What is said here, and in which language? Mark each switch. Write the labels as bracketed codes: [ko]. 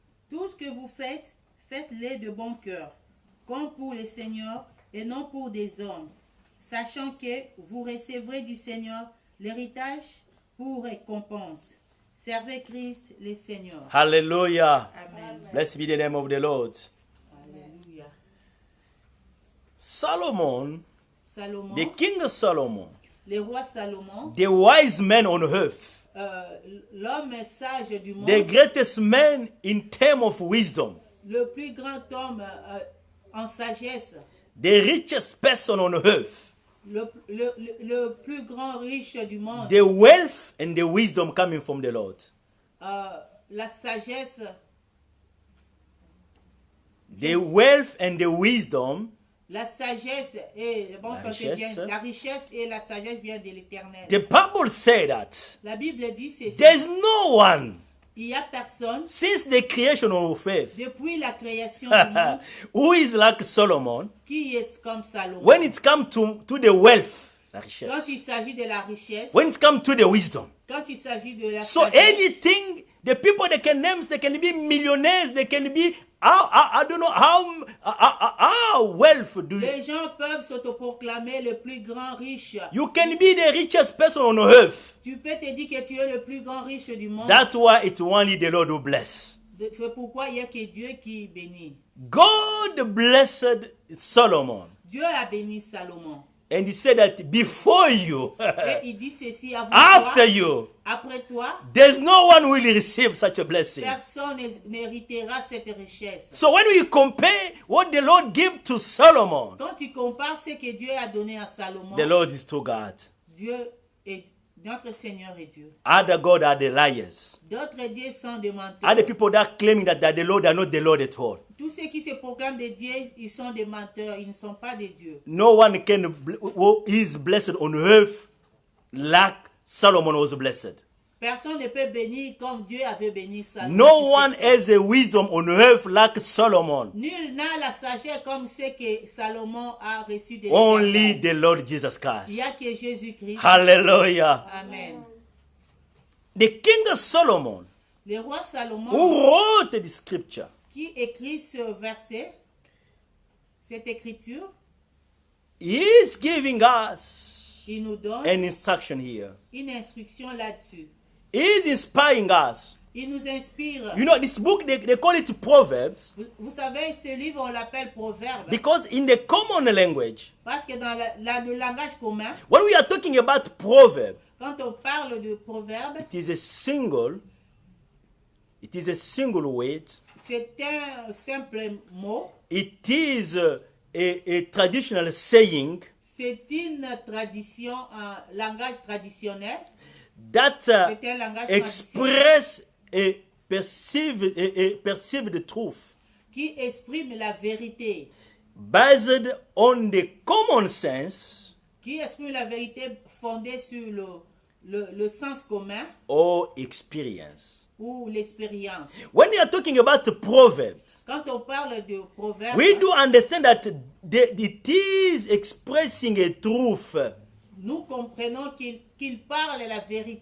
[fr] Tout ce que vous faites, faites-le de bon cœur, comme pour le Seigneur et non pour des hommes, sachant que vous recevrez du Seigneur l'héritage pour récompense. Servez Christ le Seigneur. Hallelujah. Amen. [en] Blessed be the name of the Lord. [fr] Alléluia. [en] Solomon, [fr] Salomon, [en] the King Solomon, [fr] le roi Salomon, [en] the wise man on earth, [fr] l'homme sage du monde, [en] the greatest man in terms of wisdom, [fr] le plus grand homme en sagesse, [en] the richest person on earth, [fr] le plus grand riche du monde, [en] the wealth and the wisdom coming from the Lord. [fr] la sagesse, [en] The wealth and the wisdom, [fr] la sagesse et bon, La ça, c'est richesse. bien. La richesse et la sagesse viennent de l'Éternel. [en] the Bible said that [fr] La Bible dit ceci. [en] there's no one [fr] Il n'y a personne [en] since the creation of earth [fr] depuis la création du monde [en] who is like Solomon [fr] qui est comme Salomon. [en] when it comes to the wealth, la [fr] Quand richesse, il s'agit de la richesse, [en] when it comes to the wisdom. [fr] quand il s'agit de la [en] So [fr] sagesse, [en] anything, the people they can name, they can be millionaires, they can be, I don't know how wealth do you, [fr] les gens peuvent s'autoproclamer le plus grand riche. [en] you can be the richest person on earth. [fr] Tu peux te dire que tu es le plus grand riche du monde. [en] That's why it's only the Lord who bless. [fr] C'est pourquoi il n'y a que Dieu qui bénit. [en] God blessed Solomon. [fr] Dieu a béni Salomon. [en] And he said that before you, [fr] Et il dit ceci avant [en] after [fr] toi, [en] you, [fr] après toi, [en] there's no one who will receive such a blessing. [fr] personne n'héritera cette richesse. [en] So when we compare what the Lord gave to Solomon, [fr] Quand tu compares ce que Dieu a donné à Salomon, [en] the Lord is to God. [fr] Dieu est notre Seigneur et Dieu. [en] Other gods are the liars. [fr] D'autres dieux sont des menteurs. [en] Other people that claiming that the Lord are not the Lord at all. [fr] Tous ceux qui se proclament des dieux, ils sont des menteurs, ils ne sont pas des dieux. [en] No one who is blessed on earth like Solomon was blessed. [fr] Personne ne peut bénir comme Dieu avait béni Salomon. [en] No one has a wisdom on earth like Solomon. [fr] Nul n'a la sagesse comme ce que Salomon a reçu de [en] Only [fr] l'Éternel. [en] the Lord Jesus [fr] Il n'y a Christ. que Jésus-Christ. [en] Hallelujah. Amen. The King Solomon, [fr] Le roi Salomon [en] who wrote the scripture, [fr] qui écrit ce verset, cette écriture, [en] is giving us [fr] il nous donne [en] an instruction here. [fr] une instruction là-dessus. [en] He is inspiring us. [fr] Il nous inspire. [en] You know, this book, they call it Proverbs [fr] Vous savez, ce livre, on l'appelle Proverbe. [en] because in the common language, [fr] Parce que dans le langage commun, [en] when we are talking about Proverbs, [fr] quand on parle de Proverbe, [en] it is a single word. [fr] c'est un simple mot. [en] It is a traditional saying [fr] C'est une tradition, un langage traditionnel. that C'est un langage traditionnel [en] express a perceived truth [fr] qui exprime la vérité. [en] based on the common sense [fr] Qui exprime la vérité fondée sur le sens commun [en] or experience. [fr] ou l'expérience. [en] When we are talking about Proverbs, [fr] Quand on parle de Proverbe, [en] we do understand that it is expressing a truth. [fr] nous comprenons qu'il parle la vérité.